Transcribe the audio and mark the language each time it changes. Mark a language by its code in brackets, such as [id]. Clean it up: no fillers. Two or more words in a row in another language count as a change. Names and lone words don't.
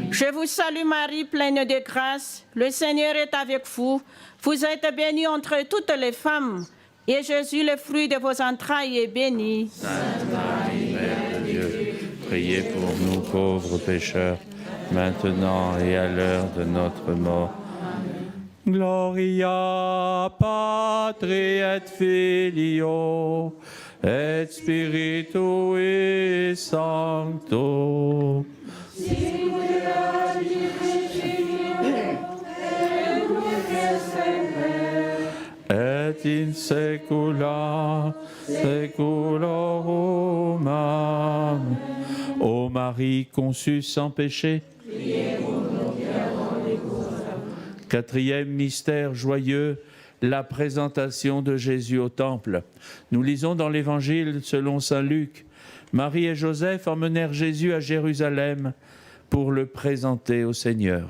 [fr] Je vous salue Marie, pleine de grâce, le Seigneur est avec vous. Vous êtes bénie entre toutes les femmes, et Jésus, le fruit de vos entrailles, est béni. Sainte Marie, Mère de Dieu, priez pour nous pauvres pécheurs, maintenant et à l'heure de notre mort. [la] Gloria Patri et Filio et Spiritui Sancto. Et in saecula saeculorum. Amen. [fr] Ô Marie conçue sans péché, quatrième mystère joyeux, la présentation de Jésus au temple. Nous lisons dans l'Évangile selon saint Luc. Marie et Joseph emmenèrent Jésus à Jérusalem pour le présenter au Seigneur.